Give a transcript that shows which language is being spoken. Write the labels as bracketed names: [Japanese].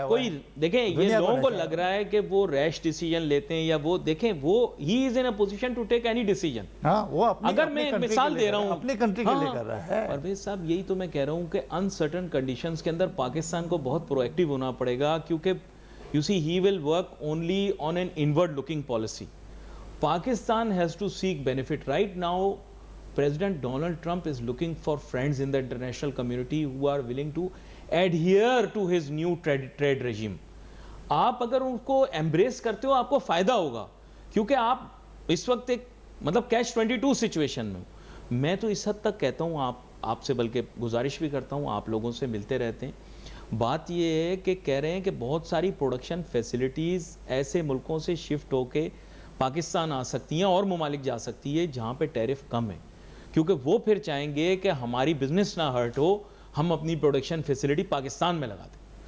[Urdu] اور کوئی دیکھیں یہ لوگوں کو لگ رہا ہے کہ وہ ریش ڈیسیجن لیتے ہیں, یا وہ دیکھیں وہ [English] ہی is in a position to take any decision. [Urdu] ہاں, وہ اگر میں ایک مثال دے رہا ہوں اپنی کنٹری کے لیے کر رہا ہے. پرویز صاحب یہی تو میں کہہ رہا ہوں کہ انسرٹن کنڈیشنز کے اندر پاکستان کو بہت پرو ایکٹیو ہونا پڑے گا, کیونکہ [English] you see he will work only on an inward looking policy. Pakistan has to seek benefit. Right now President Donald Trump is looking for friends in the international community who are willing to adhere to his new trade regime. [Urdu] آپ اگر ان کو embrace کرتے ہو آپ کو فائدہ ہوگا, کیونکہ آپ اس وقت ایک مطلب کیچ 22 سچویشن میں ہو. میں تو اس حد تک کہتا ہوں, آپ سے بلکہ گزارش بھی کرتا ہوں, آپ لوگوں سے ملتے رہتے ہیں, بات یہ ہے کہ کہہ رہے ہیں کہ بہت ساری پروڈکشن فیسلٹیز ایسے ملکوں سے شفٹ ہو کے پاکستان آ سکتی ہیں, اور ممالک جا سکتی ہے جہاں پہ ٹیرف کم ہے, کیونکہ وہ پھر چاہیں گے کہ ہماری بزنس نہ ہرٹ ہو, ہم اپنی پروڈکشن فیسلٹی پاکستان میں لگا دیں.